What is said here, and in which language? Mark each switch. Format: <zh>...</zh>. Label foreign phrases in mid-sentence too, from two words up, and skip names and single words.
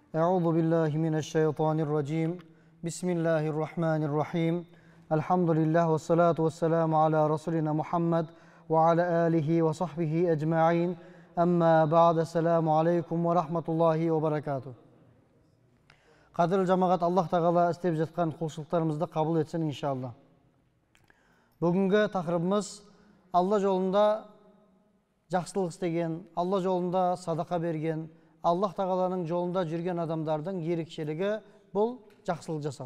<ar>أعوذ بالله من الشيطان الرجيم بسم الله الرحمن الرحيم الحمد لله والصلاة والسلام على رسولنا محمد وعلى آله وصحبه أجمعين أما بعد السلام عليكم ورحمة الله وبركاته.</ar> <kk>Қадірлі жамағат, Аллах тағала істеп жатқан құлшылықтарымызды қабыл етсін иншалла. Бүгінгі тақырыбымыз Алла жолында жақсылық істеген, Алла жолында садақа берген, Аллах тағаланың жолында жүрген адамдардың ерекшелігі бұл жақсылық жасау.</kk>